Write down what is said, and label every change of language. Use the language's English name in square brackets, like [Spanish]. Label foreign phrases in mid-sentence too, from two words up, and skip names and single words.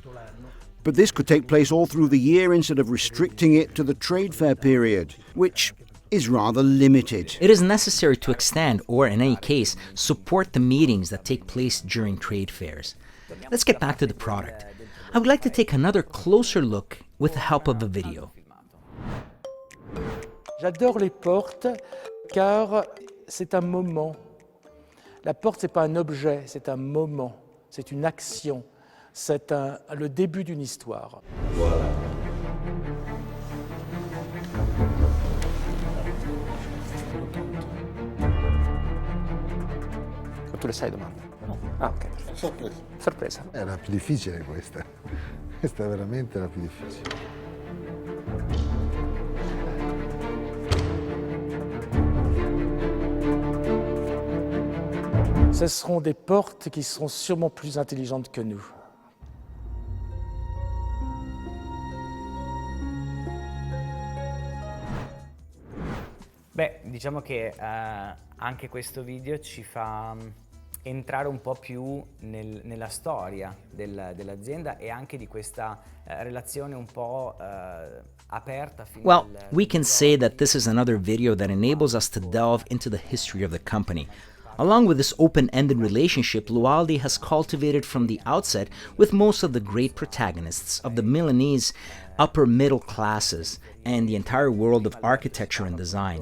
[English] But this could take place all through the year instead of restricting it to the trade fair period, which is rather limited. It is necessary to extend, or in any case, support the meetings that take place during trade fairs. Let's get back to the product. I would like to take another closer look with the help of a video. [French] J'adore les portes car c'est un moment. La porte, c'est pas un objet, c'est un moment, c'est une action, c'est le début d'une histoire. Voilà. [Italian] Tu le sai domanda? No. Ah, ok. Sorpresa. Sorpresa. È la più difficile questa. Questa è veramente la più difficile. [French] Ce seront des portes qui seront sûrement plus intelligentes que nous. [Italian] Beh, diciamo che anche questo video ci fa entrare un po' più nella storia dell'azienda e anche di questa relazione un po' aperta. [English] Well, we can say that this is another video that enables us to delve into the history of the company. Along with this open-ended relationship, Lualdi has cultivated from the outset with most of the great protagonists of the Milanese upper middle classes and the entire world of architecture and design.